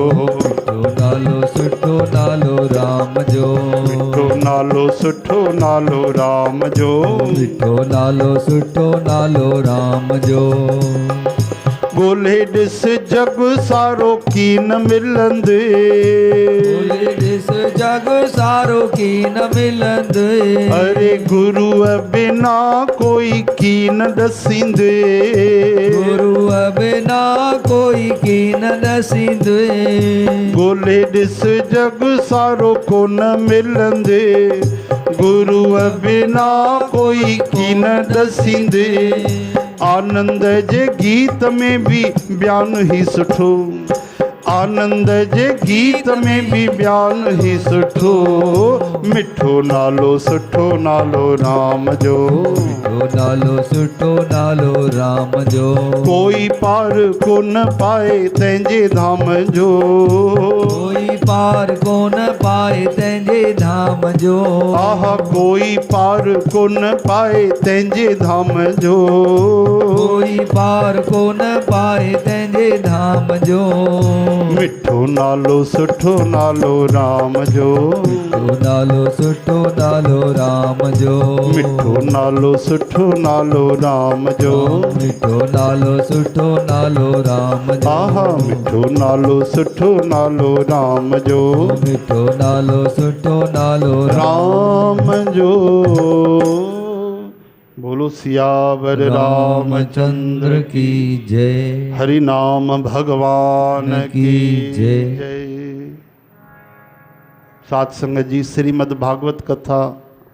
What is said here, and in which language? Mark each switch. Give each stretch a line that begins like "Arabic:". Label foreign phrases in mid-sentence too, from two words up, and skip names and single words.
Sindhi: मिठो नालो सुठो नालो राम जो, मिठो नालो सुठो नालो राम जो, मिठो नालो सुठो नालो राम जो। ॻोल्हे ॾिस जग सारो की न मिलंदे, ॻोल्हे ॾिस जग सारो की न मिलंदे, अरे गुरुअ बिना कोई की न ॾसींदे, गुरुअ बिना कोई की न ॾसींदे। ॻोल्हे ॾिस जग सारो को न मिलंदे, गुरुअ बिना कोई की न ॾसींदे। आनंद जे गीत में भी बयान ही सुठो, आनंद जे गीत में भी बयान ही सुठो, मिठो नालो सुठो नालो राम जो, मिठो नालो सुठो नालो राम जो। कोई पार को न पाए तंहिंजे धाम जो, कोई पार को न पाए तंहिंजे धाम जो, आहा कोई पार को न पाए तंहिंजे धाम जो, कोई पार को न पाए तंहिंजे धाम जो। मिठो नालो सुठो नालो राम जो, मिठो नालो सुठो नालो राम जो, मिठो नालो सुठो नालो राम जो, मिठो नालो सुठो नालो राम जो। आहा मिठो नालो सुठो नालो राम जो, मिठो नालो सुठो नालो राम जो।
Hindi: बोलो सियावर रामचंद्र की जय। हरि नाम भगवान की जय।
Sindhi: सात संगत जी, श्रीमद् भागवत कथा